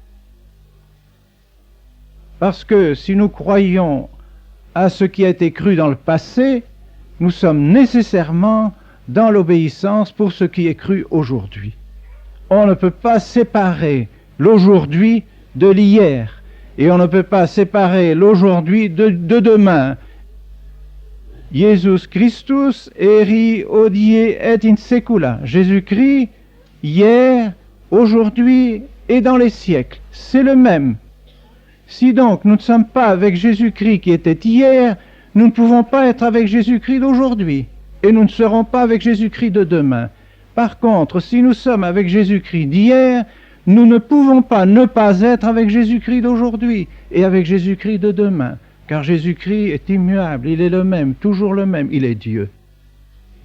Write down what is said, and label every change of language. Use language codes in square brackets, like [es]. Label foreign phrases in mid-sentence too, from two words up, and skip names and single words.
[fr] Parce que si nous croyons à ce qui a été cru dans le passé, nous sommes nécessairement dans l'obéissance pour ce qui est cru aujourd'hui. On ne peut pas séparer l'aujourd'hui de l'hier, et on ne peut pas séparer l'aujourd'hui de demain. [la] Jesus Christus eri hodie et in secula. [fr] Jésus-Christ, hier, aujourd'hui et dans les siècles, c'est le même. Si donc nous ne sommes pas avec Jésus-Christ qui était hier, nous ne pouvons pas être avec Jésus-Christ d'aujourd'hui, et nous ne serons pas avec Jésus-Christ de demain. Par contre, si nous sommes avec Jésus-Christ d'hier, nous ne pouvons pas ne pas être avec Jésus-Christ d'aujourd'hui et avec Jésus-Christ de demain, car Jésus-Christ est immuable, il est le même, toujours le même, il est Dieu.